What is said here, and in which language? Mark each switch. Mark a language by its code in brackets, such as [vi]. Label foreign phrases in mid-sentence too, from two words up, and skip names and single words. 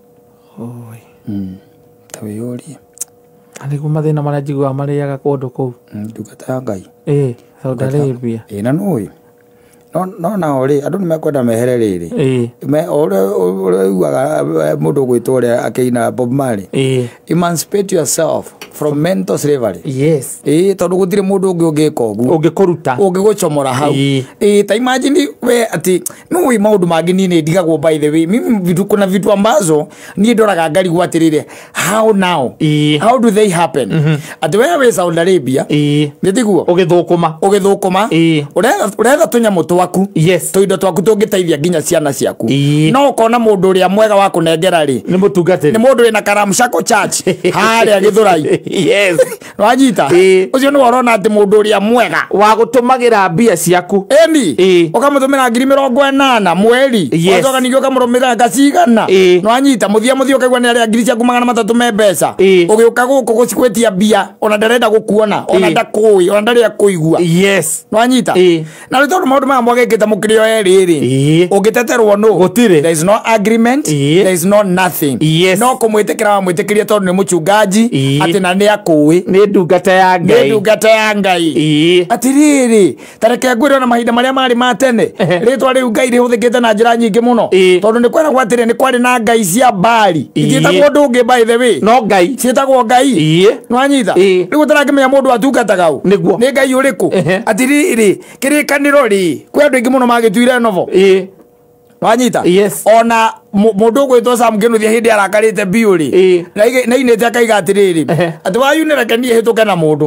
[ki] Ta wĩyũrie. Nĩguo mathĩna marĩa njiguaga marĩaga kũndũ kũu. Ndungata ya Ngai. Saudi Arabia. Na nũĩ. No nao rĩ andũ nĩmekwenda mehere rĩrĩ. Ũrĩa ugaga mũndũ gwĩtwo ũrĩa akĩina Bob Marley. [en] Emancipate yourself from mental slavery. [ki] Yes. Tondũ gũtirĩ mũndũ ũngĩ ũngĩka ũguo. Ũngĩkũruta. Ũngĩgũcomora hau. Ta imagine we ati nũĩ maũndũ mangĩ niĩ nĩndigagwo [en] by the way. [sw] Mimi kuna vitu ambazo [ki] niĩ ndoraga ngari gwatirĩre. [en] How now? How do they happen? [ki] Ati wewe wĩ Saudi Arabia. Nĩtiguo. Ũgĩthũkũma. Ũretha tũnyamũ twaku. Yes. Tũindo twaku tũngĩteithia nginya ciana ciaku. No ũkona mũndũ ũrĩa mwega wa kũnengera rĩ. Nĩ mũtungatĩri. Nĩ mũndũ wĩna Karamshako Church. Harĩa Gĩthũrai. Yes. Wanyita. Ũcio nĩ worona atĩ mũndũ ũrĩa mwega wa gũtũmagĩra mbia ciaku. Eni. Ũkamũtũmĩra 80,000 mweri. Ũcoka ningĩ ũkamũrũmĩrĩra ngacigana. Wanyita mũthia ũkaigua nĩ arĩa ngiri ciaku 300 me mbeca. Ũgĩũka gũkũ gũcikwĩtia mbia ona ndarenda gũkuona ona ndakũĩ ona ndarĩ akũigua. Yes. Wanyita. Na rĩu tondũ maũndũ maya mwagĩkĩte mũkĩrĩ o erĩ. Ũngĩteterwo no. Gũtirĩ. [en] There is no agreement. There is no nothing. [ki] No kũmwĩtĩkĩra wa mwĩtĩkĩria tondũ nĩ mũchungaji atĩ na nĩ akũĩ. Nĩ ndungata ya Ngai. Nĩ ndungata ya Ngai. Atirĩrĩ tareke ngwĩre ona mahinda marĩa marĩ ma tene. Rĩtwa rĩu Ngai rĩhũthĩkĩte na njĩra nyingĩ mũno. Tondũ nĩ kwĩragwo atĩrĩ nĩ kwarĩ na ngai cia Baali. Itiĩtagwo ũndũ ũngĩ [en] by the way. [ki] No Ngai. Ciĩtagwo Ngai. Nĩwanyita. Rĩu ũtarakĩmenya mũndũ atungataga ũ. Nĩ Ngai ũrĩkũ. Atirĩrĩ kĩrĩkanĩro rĩ. Kwĩ andũ aingĩ mũno magĩtuire novo. Wanyita. Yes. Ona mũndũ gwĩtwo Sam Kinuthia hĩndĩ arakarĩte biũ rĩ. Na inĩte akaiga atĩrĩrĩ. Atĩ wayunĩreke niĩ hĩtũke na mũndũ.